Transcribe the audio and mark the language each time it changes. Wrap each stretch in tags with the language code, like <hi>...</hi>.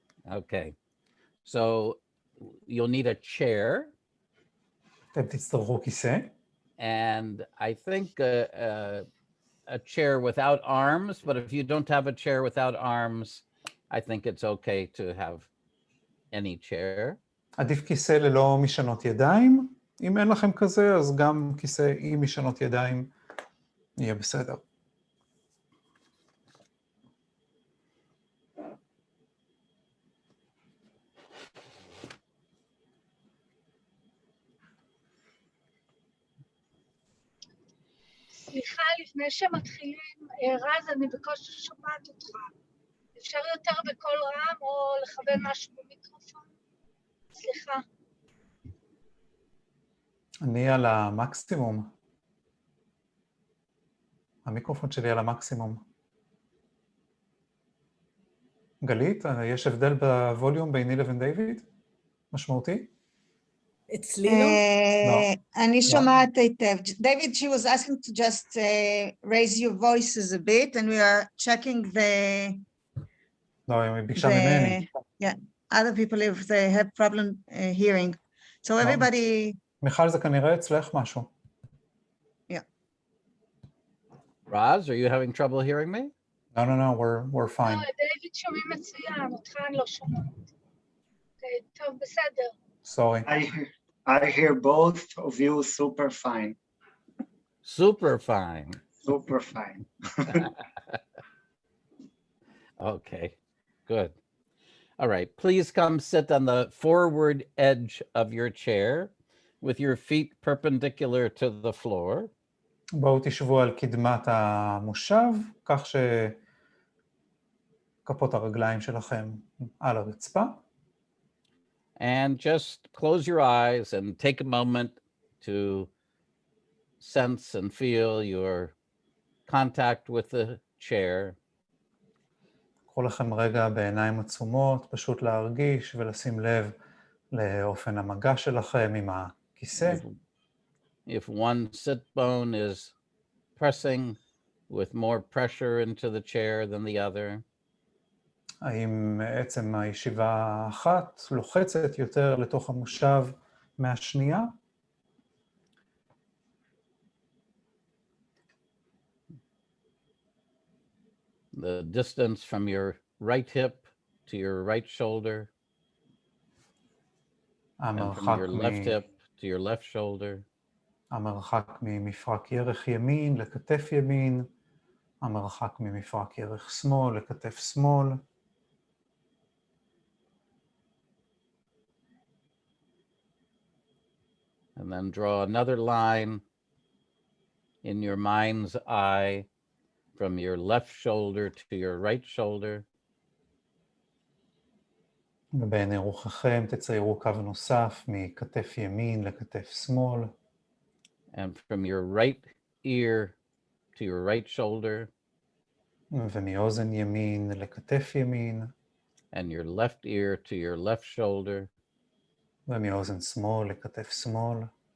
<en>Okay, so you'll need a chair.</en> <he>אתם תצטרכו כיסא.</he> <en>And I think a chair without arms, but if you don't have a chair without arms, I think it's okay to have any chair.</en> <he>עדיף כיסא ללא משענות ידיים. אם אין לכם כזה, אז גם כיסא עם משענות ידיים יהיה בסדר. סליחה, לפני שמתחילים, רז, אני בקושי שומעת אותך. אפשר יותר בקול רם או לכוון משהו במיקרופון? סליחה. אני על המקסימום. המיקרופון שלי על המקסימום. גלית, יש הבדל בווליום ביני לבין דיוויד? משמעותי? אצלי לא? אני שומעת היטב.</he> <en>David, she was asking to just raise your voices a bit, and we are checking the...</en> <he>לא, היא ביקשה ממני.</he> <en>Yeah, other people if they have problem hearing. So everybody...</en> <he>מיכל, זה כנראה אצלך משהו.</he> <en>Yeah. Raz, are you having trouble hearing me? No, we're fine.</en> <he>דיוויד שומעים מצוין, אותך אני לא שומעת. אוקיי, טוב, בסדר.</he> <en>Sorry. I hear both of you super fine. Super fine. Super fine. Okay, good. All right, please come sit on the forward edge of your chair with your feet perpendicular to the floor.</en> <he>בואו תשבו על קדמת המושב, כך שכפות הרגליים שלכם על הרצפה.</he> <en>And just close your eyes and take a moment to sense and feel your contact with the chair.</en> <he>קחו לכם רגע בעיניים עצומות, פשוט להרגיש ולשים לב לאופן המגע שלכם עם הכיסא.</he> <en>If one sit bone is pressing with more pressure into the chair than the other.</en> <he>האם עצם הישיבה האחת לוחצת יותר לתוך המושב מהשנייה?</he> <en>The distance from your right hip to your right shoulder, and from your left hip to your left shoulder.</en> <he>המרחק ממפרק ירך ימין לכתף ימין, המרחק ממפרק ירך שמאל לכתף שמאל.</he> <en>And then draw another line in your mind's eye from your left shoulder to your right shoulder.</en> <he>ובעיני רוחכם תציירו קו נוסף מכתף ימין לכתף שמאל.</he> <en>And from your right ear to your right shoulder.</en> <he>ומאוזן ימין לכתף ימין.</he> <en>And your left ear to your left shoulder.</en> <he>ומאוזן שמאל לכתף שמאל.</he>